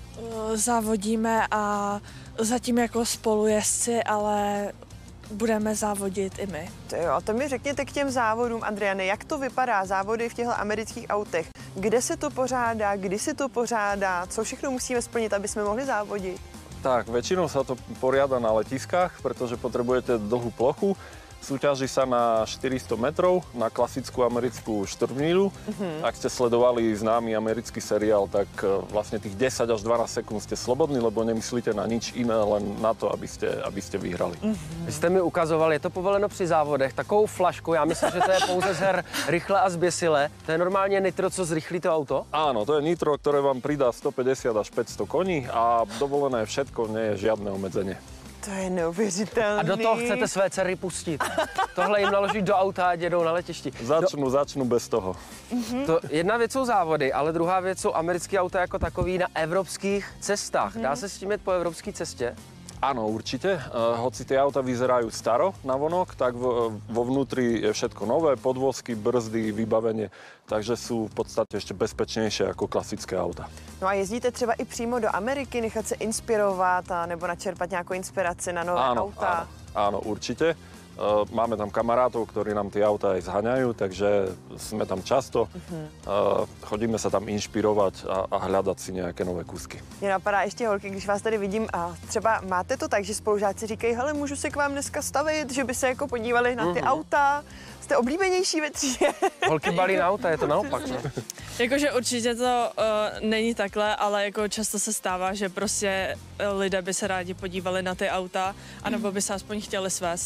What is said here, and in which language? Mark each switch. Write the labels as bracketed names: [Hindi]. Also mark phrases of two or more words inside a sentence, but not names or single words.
[Czech] Závodíme a zatím jako spolujezdci, ale budeme závodit i my. To jo, a to mi řekněte k těm závodům, Adriane, jak to vypadá, závody v těchto amerických autech? Kde se to pořádá, kdy se to pořádá, co všechno musíme splnit, aby jsme mohli závodit? [Slovak] Tak, väčšinou sa to poriada na letiskách, pretože potrebujete dlhú plochu. Súťaží sa na 400 metrov, na klasickú americkú štrbnílu. Ak ste sledovali známy americký seriál, tak vlastne tých 10 až 12 sekúnd ste slobodní, lebo nemyslíte na nič iné, len na to, aby ste vyhrali. [Czech] Vy jste mi ukazoval, je to povoleno při závodech, takovou flašku, já myslím, že to je pouze z her rychle a zběsile. To je normálně nitro, co zrychlí to auto? [Slovak] Áno, to je nitro, ktoré vám pridá 150 až 500 koní a dovolené všetko, nie je žiadne obmedzenie. [Czech] To je neuvěřitelný. A do toho chcete své dcery pustit. Tohle jim naložit do auta a jedou na letišti. Začnu bez toho. To jedna věc jsou závody, ale druhá věc jsou americké auta jako takový na evropských cestách. Dá se s tím jet po evropské cestě? [Slovak] Áno, určite. Hoci tie auta vyzerajú staro navonok, tak vo vnútri je všetko nové, podvozky, brzdy, vybavenie, takže sú v podstate ešte bezpečnejšie ako klasické auta. [Czech] No a jezdíte třeba i přímo do Ameriky, nechat se inspirovat a nebo načerpat nějakou inspiraci na nové auta? [Slovak] Áno, určite. Máme tam kamarátov, ktorí nám tie auta aj zhaňajú, takže sme tam často. Chodíme sa tam inšpirovať a hľadať si nejaké nové kusky. [Czech] Mě napadá ještě, holky, když vás tady vidím a třeba máte to tak, že spolužáci říkají, hele, můžu se k vám dneska stavit, že by se jako podívali na ty auta. Jste oblíbenější ve třídě. Holky balí na auta, je to naopak. Ne? Jakože určitě to není takhle, ale jako často se stává, že prostě lidé by se rádi podívali na ty auta, anebo by se aspoň chtěli svést.